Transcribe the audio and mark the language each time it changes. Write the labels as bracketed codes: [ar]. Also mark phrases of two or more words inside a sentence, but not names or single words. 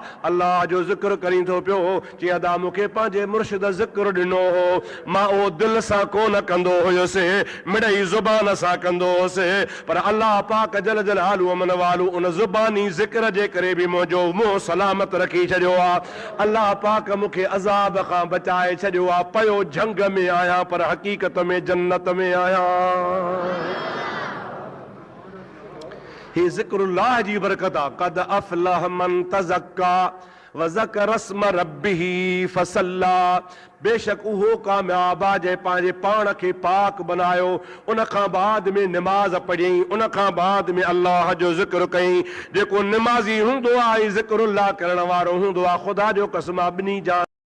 [sd] अलाह जो ज़िक्र करी थो पियो, चई अदा मूंखे पंहिंजे मुर्शिद ज़िक्र ॾिनो हो, मां उहो दिलि सां कोन कंदो हुयुसि, मिड़ई ज़ुबान सां कंदो हुयुसि, पर अलाह पाक [ar] جل جلاله وعم نواله [sd] उन ज़ुबानी ज़िक्र जे करे बि मुंहिंजो मुंहुं सलामत रखी छॾियो आहे। अलाह पाक मूंखे अज़ाब खां बचाए छॾियो आहे। पयो झंग में आहियां पर हक़ीक़त में जन्नत में आहियां। ही ज़िक्रुल्लाह जी बरकत आहे। [ar] قد أفلح من تزكى وذكر اسم ربه فصلى, [sd] बेशक उहो कामयाब आहे जंहिं पंहिंजे पाण खे पाक बनायो, उन खां बाद में निमाज़ पढ़ियईं, उन खां बाद में अल्लाह जो ज़िक्र कयईं। जेको निमाज़ी हूंदो आहे ज़िक्रुल्लाह करण वारो हूंदो आहे, ख़ुदा जो कसम ॿिन्ही जान